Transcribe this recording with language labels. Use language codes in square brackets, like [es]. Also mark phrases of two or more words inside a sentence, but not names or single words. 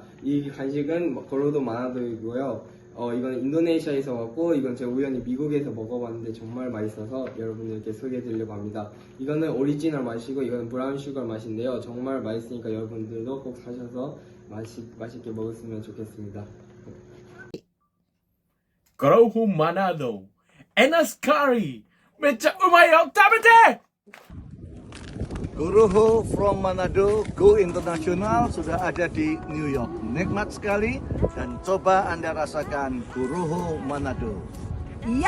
[ko] 이 간식은 고로도 마나도이고요. 이건 인도네시아에서 왔고 이건 제가 우연히 미국에서 먹어봤는데 정말 맛있어서 여러분들께 소개해드리려고 합니다. 이거는 오리지널 맛이고 이거는 브라운 슈거 맛인데요. 정말 맛있으니까 여러분들도 꼭 사셔서 맛있게 먹었으면 좋겠습니다. [id] Goroho Manado, enak sekali, [ja] めちゃうまよ食べて. [id] Goroho from Manado, [en] go international [id] sudah ada di New York. Nikmat sekali dan coba Anda rasakan Goroho Manado.